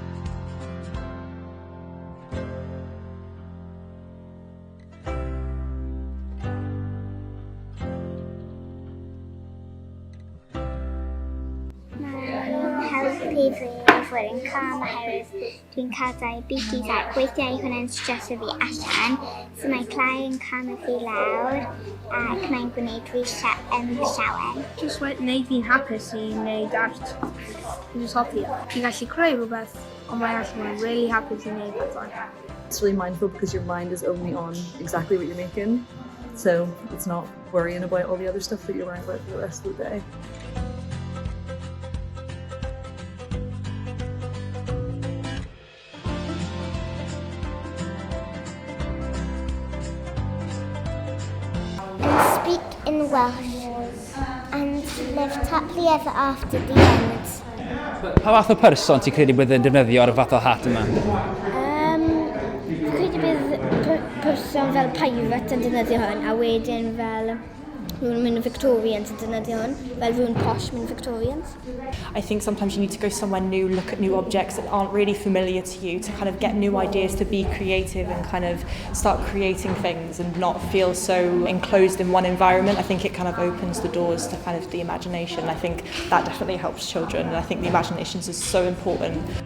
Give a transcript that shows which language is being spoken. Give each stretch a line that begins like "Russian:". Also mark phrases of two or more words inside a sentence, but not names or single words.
Welsh: Helpu fi fod yn calm oherwydd dwi'n cadael beicis a gweithio i hwnna'n streso fi allan, so mae clai yn calm fi lawr ac mae'n gwneud fi llawen. Just wneud fi'n hapus i wneud art. Fi'n just hoffi. Fi'n gallu creu rhywbeth, ond mae allan yn really hapus i wneud bethau.
English: It's really mindful because your mind is only on exactly what you're making, so it's not worrying about all the other stuff that you're worrying about for the rest of the day. Speak in Welsh and live happily ever after the end.
Welsh: Pa fath o person ti'n credu bydd yn defnyddio ar y fath o hat yma? Fi'n credu bydd person fel pirate yn defnyddio hwn, a wedyn fel rhywun mynd Victorians yn defnyddio hwn, fel rhywun posh mynd Victorians.
English: I think sometimes you need to go somewhere new, look at new objects that aren't really familiar to you, to kind of get new ideas, to be creative and kind of start creating things and not feel so enclosed in one environment. I think it kind of opens the doors to kind of the imagination. I think that definitely helps children, and I think the imagination is so important.